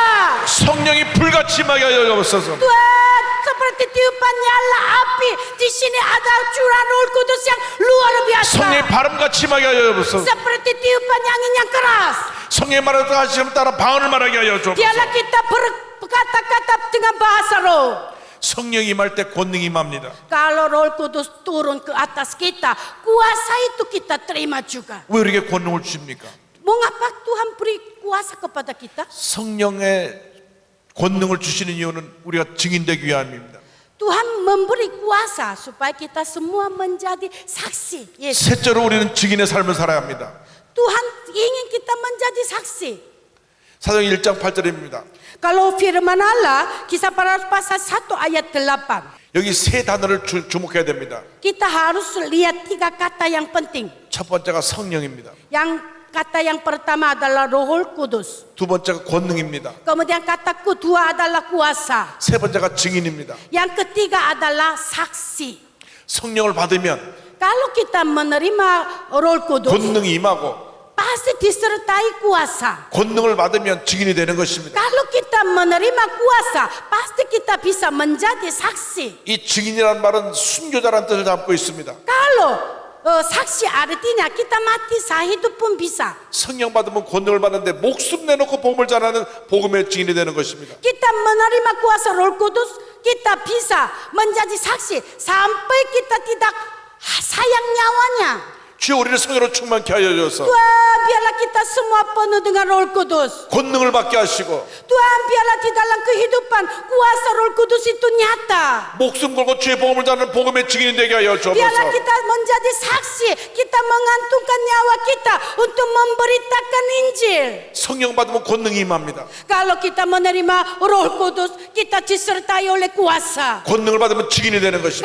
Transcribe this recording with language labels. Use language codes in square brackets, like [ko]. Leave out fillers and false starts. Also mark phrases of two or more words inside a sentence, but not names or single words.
[ko] 성령이 불같이 임하게 하여 주옵소서. [id] Tuhan, seperti tiupan nyala api, di sini ada curah Roh Kudus yang luar biasa. [ko] 성령의 바람같이 임하게 하여 주옵소서. [id] Seperti tiupan angin yang keras. [ko] 성령의 말을 하시면 따라 방언을 말하게 하여 주옵소서. [id] Biarlah kita berkata-kata dengan bahasa roh. [ko] 성령이 임할 때 권능이 임합니다. [id] Kalau Roh Kudus turun ke atas kita, kuasa itu kita terima juga. [ko] 왜 우리에게 권능을 주십니까? [id] Mengapa Tuhan beri kuasa kepada kita? [ko] 성령의 권능을 주시는 이유는 우리가 증인되기 위함입니다. [id] Tuhan memberi kuasa supaya kita semua menjadi saksi Yesus. [ko] 셋째로 우리는 증인의 삶을 살아야 합니다. [id] Tuhan ingin kita menjadi saksi. [ko] 사도행 1장 8절입니다. [id] Kalau firman Allah, Kisah Para Rasul pasal 1 ayat 8. [ko] 여기 세 단어를 주목해야 됩니다. [id] Kita harus lihat 3 kata yang penting. [ko] 첫 번째가 성령입니다. [id] Yang kata yang pertama adalah Roh Kudus. [ko] 두 번째가 권능입니다. [id] Kemudian kata kedua adalah kuasa. [ko] 세 번째가 증인입니다. [id] Yang ketiga adalah saksi. [ko] 성령을 받으면 [id] Kalau kita menerima Roh Kudus, [ko] 권능이 임하고 [id] pasti disertai kuasa. [ko] 권능을 받으면 증인이 되는 것입니다. [id] Kalau kita menerima kuasa, pasti kita bisa menjadi saksi. [ko] 이 증인이라는 말은 순교자라는 뜻을 담고 있습니다. [id] Kalau saksi artinya kita mati hidup pun bisa. [ko] 성령 받으면 권능을 받는데 목숨 내놓고 복음을 전하는 복음의 증인이 되는 것입니다. [id] Kita menerima kuasa Roh Kudus, kita bisa menjadi saksi sampai kita tidak sayang nyawanya. [ko] 주여 우리를 성령으로 충만케 하여 주셔서 [id] Tuhan, biarlah kita semua penuh dengan Roh Kudus. [ko] 권능을 받게 하시고 [id] Tuhan, biarlah di dalam kehidupan kuasa Roh Kudus itu nyata. [ko] 목숨 걸고 주의 복음을 전하는 복음의 증인이 되게 하여 [id] Biarlah [ko] 주옵소서. [id] kita menjadi saksi, kita mengantungkan nyawa kita untuk memberitakan Injil. [ko] 성령 받으면 권능이 임합니다. [id] Kalau kita menerima Roh Kudus, kita disertai oleh kuasa. [ko] 권능을 받으면 증인이 되는 것입니다.